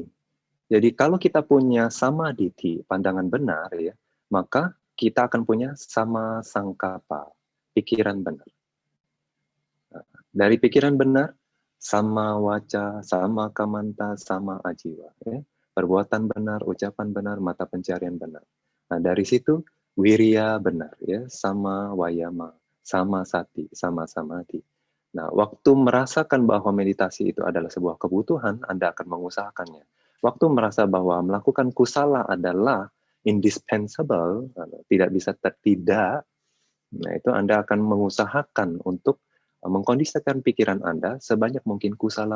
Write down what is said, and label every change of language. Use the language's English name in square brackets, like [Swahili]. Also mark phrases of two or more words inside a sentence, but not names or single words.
[Indonesian] Jadi kalau kita punya samadhi, pandangan benar ya, maka kita akan punya [Pali] sama sangkapa, [Indonesian] pikiran benar. Dari pikiran benar, [Pali] sama waca, sama kamanta, sama ajiwa. [Indonesian] Ya. Perbuatan benar, ucapan benar, mata pencarian benar. Nah, dari situ, wirya benar, ya, [Pali] sama wayama, sama sati, sama samadhi. [Indonesian] Nah, waktu merasakan bahwa meditasi itu adalah sebuah kebutuhan, Anda akan mengusahakannya. Waktu merasa bahwa melakukan kusala adalah indispensable, tidak bisa tidak, nah itu Anda akan mengusahakan untuk mengkondisikan pikiran Anda sebanyak mungkin kusala.